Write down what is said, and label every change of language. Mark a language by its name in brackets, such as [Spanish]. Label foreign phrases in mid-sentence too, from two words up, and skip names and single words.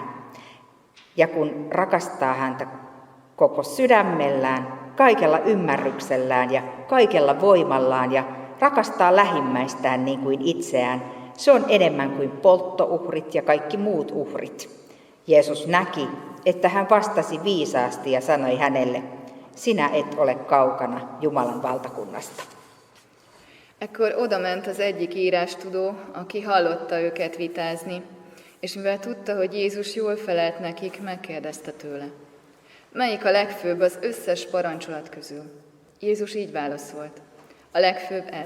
[Finnish] Ja kun rakastaa häntä koko sydämellään, kaikella ymmärryksellään ja kaikella voimallaan ja rakastaa lähimmäistään niin kuin itseään, se on enemmän kuin polttouhrit ja kaikki muut uhrit. Jeesus näki, että hän vastasi viisaasti ja sanoi hänelle, sinä et ole kaukana Jumalan valtakunnasta. [Hungarian] Ekkor odament az egyik írástudó, aki hallotta őket vitázni, és mivel tudta, hogy Jézus jól felelt nekik, megkérdezte tőle. Melyik a legfőbb az összes parancsolat közül? Jézus így válaszolt. A legfőbb ez.